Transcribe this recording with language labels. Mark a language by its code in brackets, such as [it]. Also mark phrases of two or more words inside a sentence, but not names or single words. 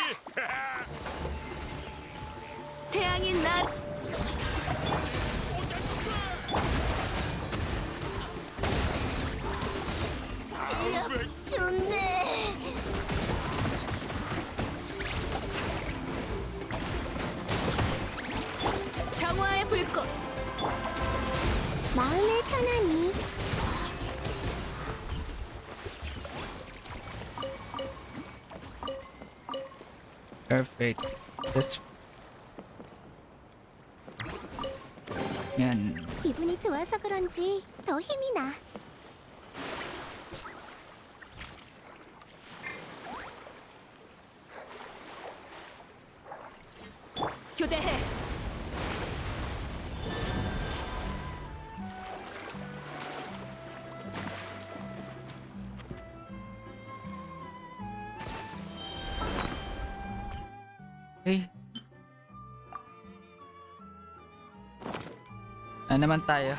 [ko] 태양이 날 좋네. 정화의 불꽃. 마음을 편안히. [en] Perfect. That's [tl] yan. [ko] 기분이 좋아서 그런지 더 힘이 나. 교대해. Okay. [tl] Ano naman tayo?